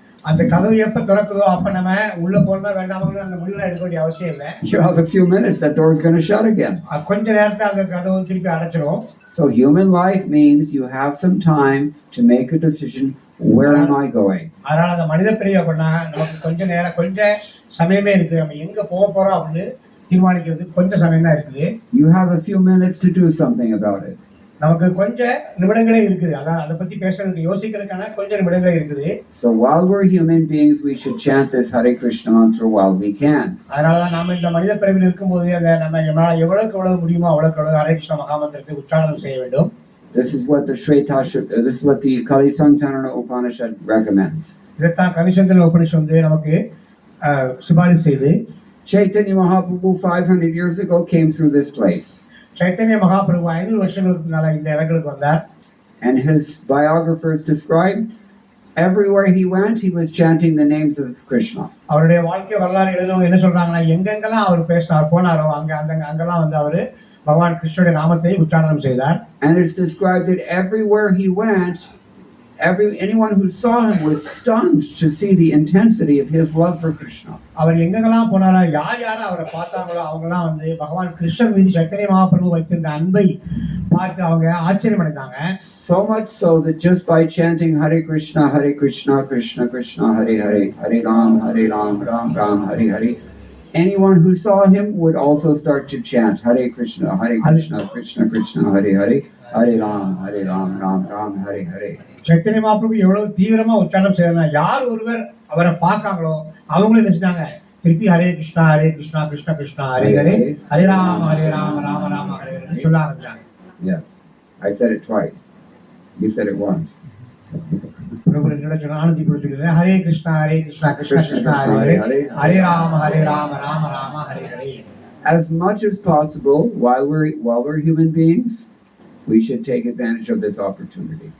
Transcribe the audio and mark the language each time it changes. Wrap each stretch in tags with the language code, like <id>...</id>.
<ta>அந்த கதவு எப்ப திறக்குதோ அப்ப நம்ம உள்ள போறதா வேண்டாம்னு அந்த முடிவுல எடுக்க வேண்டிய அவசியம் இல்லை.</ta> <en>You have a few minutes, that door is going to shut again.</en> <ta>கொஞ்ச நேரத்துல அந்த கதவு திருப்பி அடைச்சிரும்.</ta> <en>So human life means you have some time to make a decision, where am I going?</en> <ta>அதனால அந்த மனித பிரிவு அப்படின்னா நமக்கு கொஞ்ச சமயமே இருக்கு, நம்ம எங்க போக போறோம் அப்படின்னு தீர்மானிக்கிறதுக்கு கொஞ்சம் சமயம் தான் இருக்குது.</ta> <en>You have a few minutes to do something about it.</en> <ta>நமக்கு கொஞ்ச நிமிடங்களே இருக்குது, அதை பத்தி பேசுறதுக்கு யோசிக்கிறதுக்கான கொஞ்சம் நிமிடங்களே இருக்குது.</ta> <en>So while we're human beings, we should chant this Hare Krishna mantra while we can.</en> <ta>அதனாலதான் நாம இந்த மனித பிறவியில் இருக்கும்போது அந்த நம்ம எவ்வளவுக்கு எவ்வளவு முடியுமோ அவ்வளவுக்கு ஹரே கிருஷ்ண மகாமந்திரத்தை உச்சாரணம் செய்ய வேண்டும்.</ta> <en>This is what the Kalisantarana Upanishad recommends.</en> <ta>இதைத்தான் கலிசந்தன உபனிஷத் வந்து நமக்கு சிபாரிசு செய்து.</ta> <en>Chaitanya Mahaprabhu 500 years ago came through this place.</en> <ta>Chaitanya Mahaprabhu 500 வருஷங்களுக்கு முன்னால இந்த இடங்களுக்கு வந்தார்.</ta> <en>And his biographers described everywhere he went, he was chanting the names of Krishna.</en> <ta>அவருடைய வாழ்க்கை வரலாறு எழுதுறவங்க என்ன சொல்றாங்கன்னா, எங்கெங்கெல்லாம் அவர் போனாரோ அங்கெல்லாம் வந்து அவரு பகவான் கிருஷ்ணருடைய நாமத்தை உச்சாரணம் செய்தார்.</ta> <en>And it's described that everywhere he went, anyone who saw him was stunned to see the intensity of his love for Krishna.</en> <ta>அவர் எங்கெங்கெல்லாம் போனாரோ யார் அவரை பார்த்தாங்களோ அவங்கெல்லாம் வந்து பகவான் கிருஷ்ணன் மீது சைத்தன்ய மகாபிரபு வைத்திருந்த அன்பை பார்த்து அவங்க ஆச்சரியம் அடைந்தாங்க.</ta> <en>So much so that just by chanting Hare Krishna, Krishna Krishna, Hare Hare, Hare Ram, Ram Ram, Hare Hare, anyone who saw him would also start to chant Hare Krishna, Krishna Krishna, Hare Hare, Hare Ram, Ram Ram, Hare Hare.</en> <ta>Chaitanya Mahaprabhu எவ்வளவு தீவிரமா உச்சாரணம் செய்யறாங்க. யார் ஒருவர் அவரை பார்க்காங்களோ அவங்களும் என்ன செஞ்சாங்க, திருப்பி ஹரே கிருஷ்ணா கிருஷ்ணா கிருஷ்ணா ஹரே ஹரே, ஹரே ராம ராம ராம ஹரே ஹரே சொல்ல ஆரம்பிச்சாங்க.</ta> <en>Yes, I said it twice. You said it once.</en> <ta>பிரபு என்னோட சொன்ன ஆனந்தி பிரபு சொல்லுங்க, Hare Krishna Krishna Krishna Hare Hare, Hare Rama Rama Rama Hare Hare.</ta> <en>As much as possible, while we're human beings, we should take advantage of this opportunity.</en>